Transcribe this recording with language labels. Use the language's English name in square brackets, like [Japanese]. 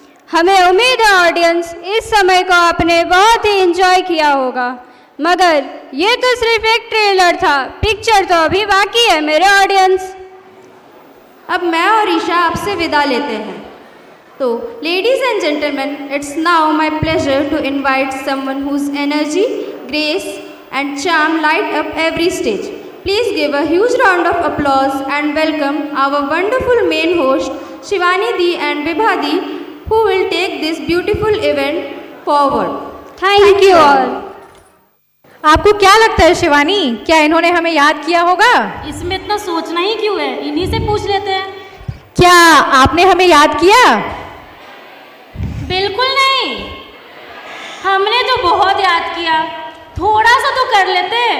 [Hindi] हमें उम्मीद है ऑडियंस इस समय को आपने बहुत ही एंजॉय किया होगा, मगर ये तो सिर्फ एक ट्रेलर था, पिक्चर तो अभी बाकी है मेरे ऑडियंस। अब मैं और ईशा आपसे विदा लेते हैं। [English] तो ladies and gentleman, it's now my pleasure to invite someone whose energy, grace and charm light up every stage. Please give a huge round of applause and welcome our wonderful main host Shivani Di and Vibha Di, who will take this beautiful event forward. Thank you all. [Hindi] आपको क्या लगता है शिवानी, क्या इन्होंने हमें याद किया होगा? इसमें इतना सोचना ही क्यों है, इन्हीं से पूछ लेते हैं। क्या आपने हमें याद किया? बिल्कुल नहीं, हमने तो बहुत याद किया, थोड़ा सा तो कर लेते।